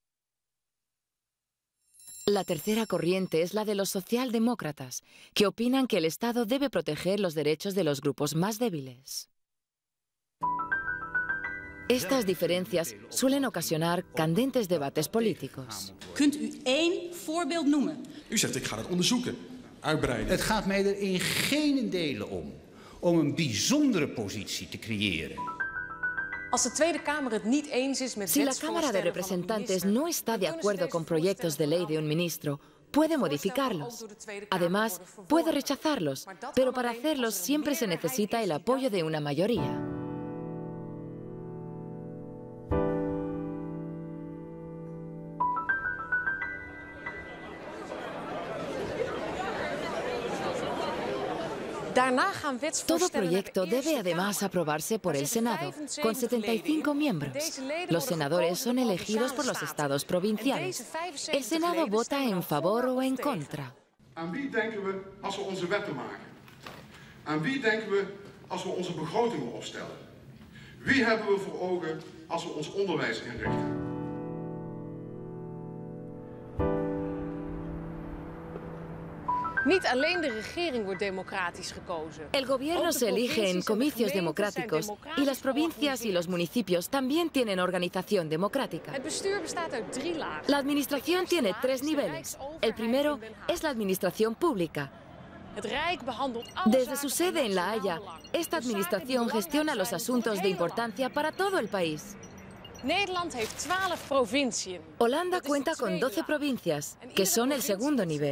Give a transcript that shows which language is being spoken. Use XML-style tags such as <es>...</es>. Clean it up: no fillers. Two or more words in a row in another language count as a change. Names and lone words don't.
<es>La tercera corriente es la de los socialdemócratas, que opinan que el Estado debe proteger los derechos de los grupos más débiles. Estas diferencias suelen ocasionar candentes debates políticos.</es> <nl>Kunt u één voorbeeld noemen? U zegt ik ga het onderzoeken, uitbreiden. Het gaat mij er in geen delen om een bijzondere positie te creëren.</nl> <es>Si la Cámara de Representantes no está de acuerdo con proyectos de ley de un ministro puede modificarlos. Además, puede rechazarlos, pero para hacerlos siempre se necesita el apoyo de una mayoría. Todo proyecto debe además aprobarse por el Senado, con 75 miembros. Los senadores son elegidos por los estados provinciales. El Senado vota en favor o en contra.</es> <nl>Aan wie denken we als we onze wetten maken? Aan wie denken we als we onze begrotingen opstellen? Wie hebben we voor ogen als we ons onderwijs inrichten? Niet alleen de regering wordt democratisch gekozen.</nl> <es>El gobierno se elige en comicios democráticos y las provincias y los municipios también tienen organización democrática.</es> <nl>Het bestuur bestaat uit 3 lagen.</nl> <es>La administración tiene 3 niveles. El primero es la administración pública. Desde su sede en La Haya, esta administración gestiona los asuntos de importancia para todo el país. Holanda cuenta con 12 provincias, que son el segundo nivel.</es>